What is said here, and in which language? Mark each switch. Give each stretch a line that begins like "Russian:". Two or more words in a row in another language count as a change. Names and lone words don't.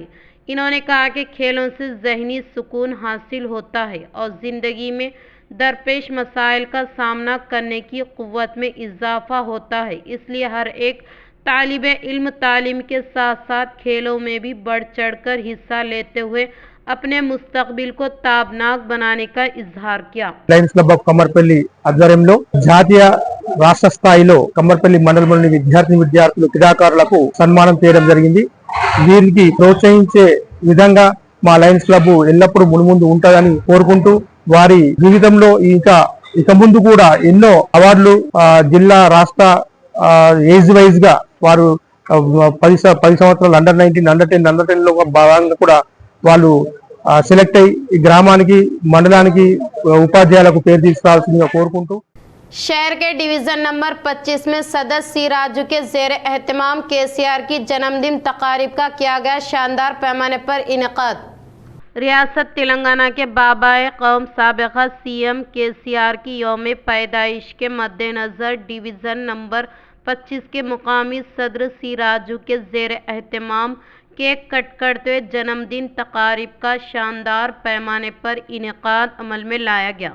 Urdu: انہوں نے کہا کہ کھیلوں سے ذہنی سکون حاصل ہوتا ہے اور زندگی میں درپیش مسائل کا سامنا کرنے کی قوت میں اضافہ ہوتا ہے، اس لیے ہر ایک طالب علم تعلیم کے ساتھ ساتھ کھیلوں میں بھی بڑھ چڑھ کر حصہ لیتے ہوئے اپنے مستقبل کو تابناک بنانے کا اظہار کیا۔
Telugu: లయన్స్ క్లబ్ ఆఫ్ కమ్మర్పల్లి ఆధ్వర్యంలో జాతీయ రాష్ట్ర స్థాయిలో కమ్మర్పల్లి మండలంలోని విద్యార్థులు క్రీడాకారులకు సన్మానం చేయడం జరిగింది। వీరికి ప్రోత్సహించే విధంగా మా లయన్స్ క్లబ్ ఎల్లప్పుడూ మున్ముందు ఉంటుందని కోరుకుంటూ వారి జీవితంలో ఇక ముందు కూడా ఎన్నో అవార్డులు జిల్లా రాష్ట్ర
English: age wise
Telugu: గా వారు 10 సంవత్సరాలు
English: under 19 under 10
Telugu: లో భాగంగా కూడా వాళ్ళు సెలెక్ట్ అయ్యి ఈ గ్రామానికి మండలానికి ఉపాధ్యాయులకు పేరు తీసుకురావాల్సిందిగా కోరుకుంటూ
Urdu: شہر کے
English: division number
Urdu: 25 میں سدسیہ سی راجو کے زیر اہتمام کے سی آر کی جنم دن تقاریب کا کیا گیا شاندار پیمانے پر انعقاد. ریاست تلنگانہ کے بابائے قوم سابقہ CM KCR کی یوم پیدائش کے مد نظر ڈویژن نمبر 25 کے مقامی صدر سی راجو کے زیر اہتمام
English: cake cut
Urdu: کرتے ہوئے جنم دن تقاریب کا شاندار پیمانے پر انعقاد عمل میں لایا گیا۔